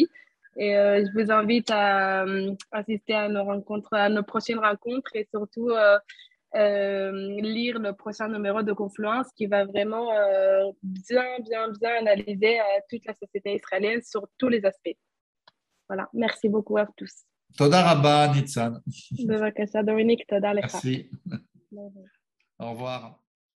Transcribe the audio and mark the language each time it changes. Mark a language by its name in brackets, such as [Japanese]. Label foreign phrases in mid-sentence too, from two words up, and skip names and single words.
[French] Et je vous invite à assister à nos rencontres, à nos prochaines rencontres et surtout lire le prochain numéro de Confluence qui va vraiment bien analyser toute la société israélienne sur tous les aspects. Voilà, merci beaucoup à tous. [Hebrew] תודה רבה, Nitzan. בבקשה, דומיניק, תודה לך. [French] Merci. Au revoir.